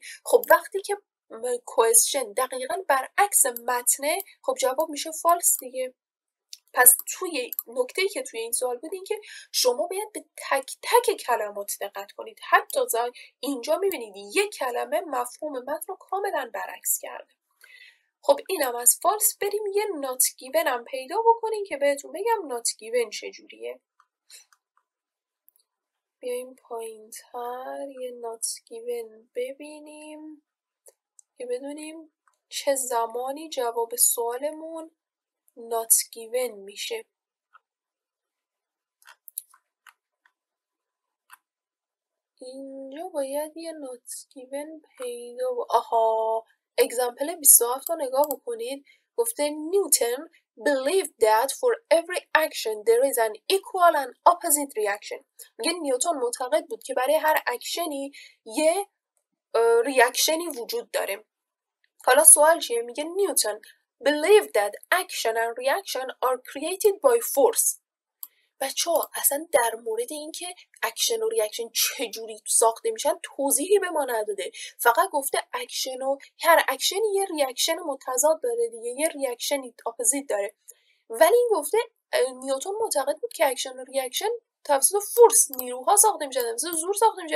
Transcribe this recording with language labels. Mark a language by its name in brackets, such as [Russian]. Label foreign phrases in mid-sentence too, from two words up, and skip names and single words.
[Persian] خب وقتی که question دقیقاً برعکس متنه خب جواب میشه false دیگه. پس توی نکته‌ای که توی این سوال بود این که شما باید به تک تک کلمات دقت کنید. حتی اینجا میبینید یک کلمه مفهوم متن رو کاملا برعکس کرده. خب اینم از فالس. بریم یه [English] not given [Persian] هم پیدا بکنیم که بهتون بگم [English] not given [Persian] چجوریه. بیایم پایین تر یه [English] not given [Persian] ببینیم که بدونیم چه زمانی جواب سوالمون [English] not given [Persian] میشه. اینجا باید یه [English] not given [Persian] پیدا اگزامپل 27 رو نگاه بکنید. [English] گفته نیوتن believed that for every action there is an equal and opposite reaction. [Persian] میگه نیوتن معتقد بود که برای هر اکشنی یه ریاکشنی وجود داره. حالا سوال چیه؟ میگه [English] نیوتن believed that action and reaction are created by force. [Persian] بچه‌ها اصلا در مورد اینکه اکشن و ریاکشن چجوری ساخته میشن توضیحی به ما نداده، فقط گفته اکشن و هر اکشنی یه ریاکشن متضاد داره دیگه، یه ریاکشنی اپوزیت داره. ولی این گفته نیوتن معتقد بود که اکشن و ریاکشن توسط فورس نیروها ساخته میشن، توسط زور ساخته میشن.